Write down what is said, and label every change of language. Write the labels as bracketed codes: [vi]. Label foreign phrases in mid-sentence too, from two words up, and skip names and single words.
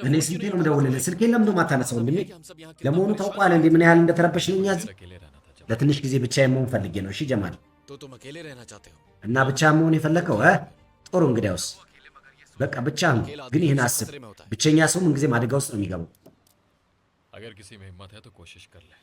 [am] እኔ [hi] फोन [am] ስንቴ [hi] क्यों [am] ነው [hi] नहीं [am] የምደውልልህ? ስልኬን ለምን ነው የማታነሳው ወንድሜ? [hi] कि हम सब यहाँ [am] ለመሆኑ [hi] कितने [am] ታውቋል እንዴ ምን ያህል እንደተረበሽን እኛ እዚህ? [hi] अकेले रहना था जब [am] ለትንሽ ጊዜ ብቻዬን መሆን ፈልጌ ነው። እሺ ጀማል፣ [hi] तो तुम अकेले रहना चाहते हो? [am] እና ብቻ መሆን የፈለከው ጥሩ እንግዲያውስ በቃ ብቻ ነው። ግን ይህን አስብ፣ ብቸኛ ሰው ምንጊዜም አደጋ ውስጥ ነው የሚገባው። [hi] अगर किसी में हिम्मत है तो कोशिश कर ले।